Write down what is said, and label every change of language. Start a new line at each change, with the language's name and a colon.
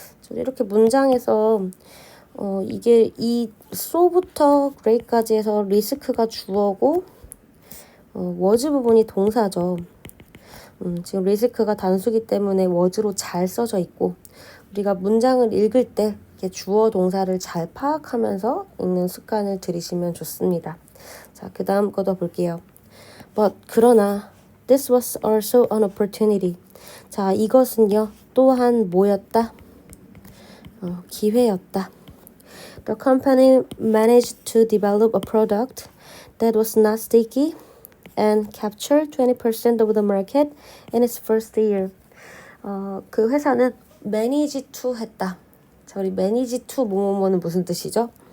Korean: 이렇게 문장에서 이게 이 so부터 great까지 해서 리스크가 주어고 was 부분이 동사죠. 지금 리스크가 단수기 때문에 was로 잘 써져 있고 우리가 문장을 읽을 때 이렇게 주어 동사를 잘 파악하면서 읽는 습관을 들이시면 좋습니다. 자, 그 다음 거 더 볼게요.
English: But
Korean: 그러나
English: this was also an opportunity.
Korean: 자, 이것은요 또한 뭐였다? 기회였다.
English: The company managed to develop a product that was not sticky and captured 20% of the market in its first year.
Korean: 그 회사는 manage to 했다. 자, 우리 manage to 뭐뭐뭐는 무슨 뜻이죠?